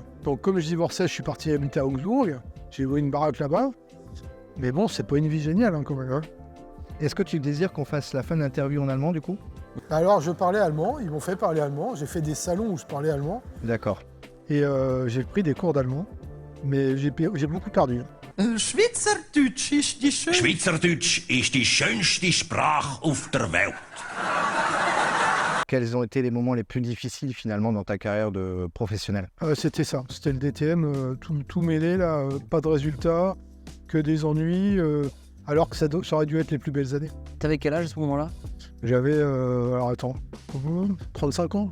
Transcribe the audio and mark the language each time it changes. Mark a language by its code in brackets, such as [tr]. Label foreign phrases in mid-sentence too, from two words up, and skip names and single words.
[fr] Donc comme je divorçais, je suis parti habiter à Augsbourg, j'ai loué une baraque là-bas. Mais bon, c'est pas une vie géniale hein, quand même. Hein. Est-ce que tu désires qu'on fasse la fin de l'interview en allemand du coup? Alors je parlais allemand, ils m'ont fait parler allemand, j'ai fait des salons où je parlais allemand D'accord. et j'ai pris des cours d'allemand, mais j'ai beaucoup perdu. [de] Schweizerdeutsch ist die schönste. Schweizerdeutsch ist die schönste Sprache auf der Welt. [fr] Quels ont été les moments les plus difficiles finalement dans ta carrière de professionnel? C'était ça, c'était le DTM, tout mêlé là, pas de résultats, que des ennuis, alors que ça aurait dû être les plus belles années. T'avais quel âge à ce moment-là? J'avais, alors attends, 35 ans.